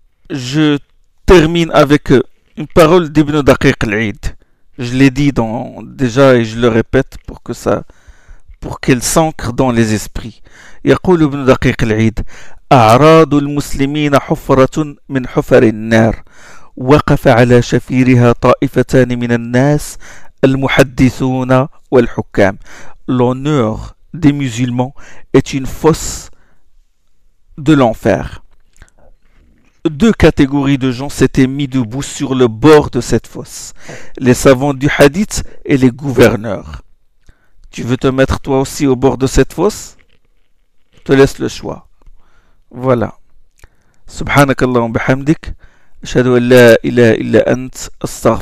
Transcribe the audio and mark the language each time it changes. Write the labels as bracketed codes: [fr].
[fr] Je termine avec une parole d'Ibn Daqiq al-Eid. Je l'ai dit déjà et je le répète pour qu'elle s'ancre dans les esprits. Yaqul Ibn Daqiq al-Eid. [ar] أعراض المسلمين حفرة من حفر النار وقف على شفيرها طائفتان من الناس المحدثون والحكام. [fr] L'honneur des musulmans est une fosse de l'enfer. Deux catégories de gens s'étaient mis debout sur le bord de cette fosse. Les savants du hadith et les gouverneurs. Tu veux te mettre toi aussi au bord de cette fosse? Te laisse le choix. Voilà. [ar] سبحانك اللهم وبحمدك أشهد أن لا إله إلا أنت أستغفرك